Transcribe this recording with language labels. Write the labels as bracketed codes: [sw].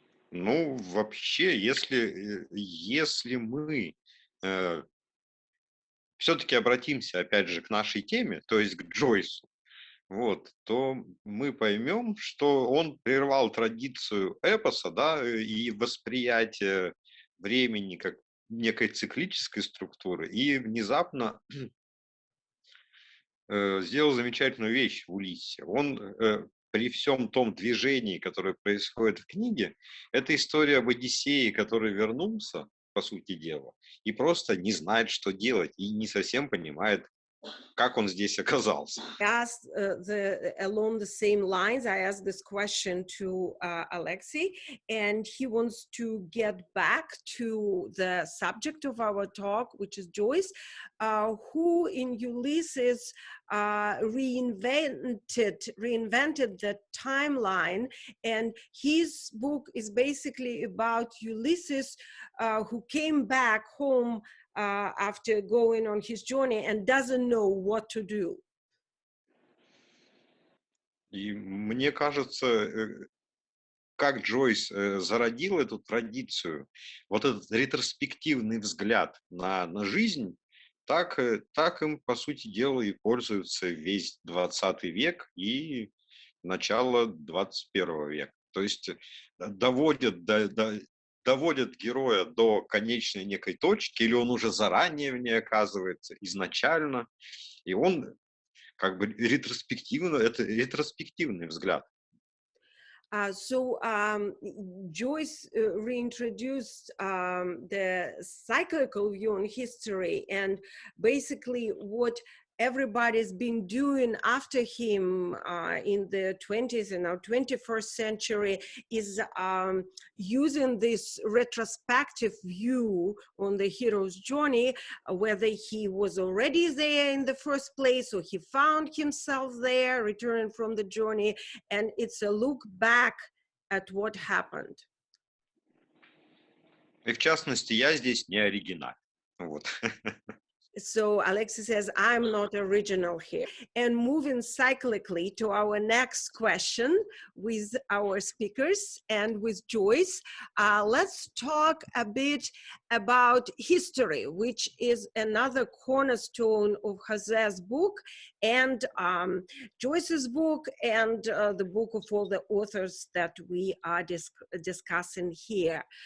[ru] Ну, вообще, если мы все-таки обратимся, опять же, к нашей теме, то есть к Джойсу, вот, то мы поймем, что он прервал традицию эпоса, да, и восприятие времени как некой циклической структуры, и внезапно сделал замечательную вещь в Улиссе. Он при всем том движении, которое происходит в книге, это история об Одиссее, который вернулся, по сути дела, и просто не знает, что делать, и не совсем понимает, как он здесь оказался. [en] Along the same lines, I asked this question to Alexei, and he wants to get back to the subject of our talk, which is Joyce, who in Ulysses reinvented the timeline, and his book is basically about Ulysses, who came back home after going on his journey and doesn't know what to do. [ru] И мне кажется, как Джойс зародил эту традицию, вот этот ретроспективный взгляд на жизнь, так им, по сути дела, и пользуется весь 20 век и начало 21 века. То есть доводят героя до конечной некой точки, или он уже заранее в ней оказывается изначально, и он как бы ретроспективно, это ретроспективный взгляд. [en] So Joyce reintroduced the cyclical view on history, and basically what everybody's been doing after him in the 20th and now 21st century is using this retrospective view on the hero's journey, whether he was already there in the first place or he found himself there returning from the journey, and it's a look back at what happened. [ru] И в частности, я здесь не оригинал. Вот. [en] So Alexei says, I'm not original here. And moving cyclically to our next question with our speakers and with Joyce, let's talk a bit about history, which is another cornerstone of José's book and Joyce's book and the book of all the authors that we are discussing here.